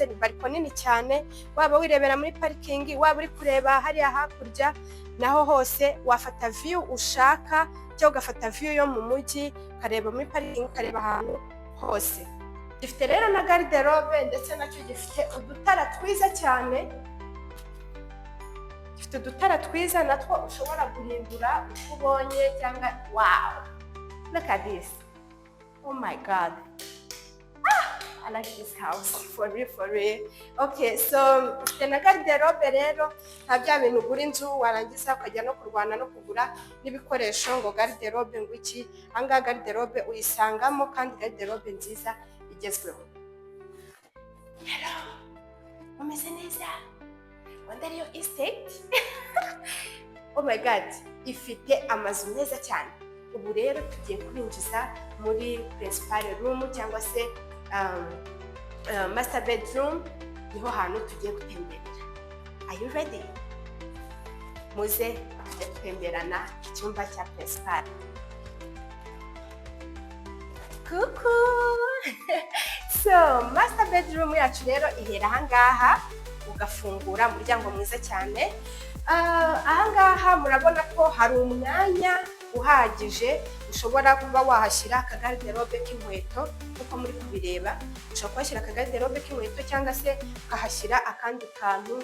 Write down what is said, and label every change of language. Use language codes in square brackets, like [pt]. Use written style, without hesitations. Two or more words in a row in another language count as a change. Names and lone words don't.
[rw] Ni bariko nini cyane, waba wirebera muri parikingi, waba uri kureba hariya hakurya, naho hose wafata view ushaka, cyangwa ugafata view yo mu mujyi ukareba muri parikingi, ukareba ahantu hose. Gifite rero na garderobe, ndetse nacyo gifite udutara twiza cyane. Gifite udutara twiza natwo ushobora guhindura uko ubonye, cyangwa [en] wow, look at this, oh my god, I like this house for real. Okay, so [rw] ufite na garderobe rero, nta bya bintu ugura inzu warangiza ukajya no kurwana no kugura n'ibikoresho ngo garderobe ngo iki. Ahangaha garderobe uyisangamo, kandi garderobe nziza igezweho. Hello, umeze neza? Wanda ariyo estate? [en] Oh my god, [rw] ifite amazu meza cyane. Ubu rero tugiye kubinjiza muri [en] principal room, [rw] cyangwa se [en] master bedroom. [rw] Niho hantu tugiye gutemberera. [en] Are you ready? [rw] Muze tujye gutemberana icyumba cya principal. Kuku. [en] So master bedroom [rw] yacu rero ihera ahangaha, ugafungura umuryango mwiza cyane. Ahangaha murabona ko hari umwanya uhagije, ushobora kuba wahashyira akagarderobe k'inkweto uko muri kubireba. Ushobora kuhashyira akagarderobe k'inkweto, cyangwa se ukahashyira akandi kantu.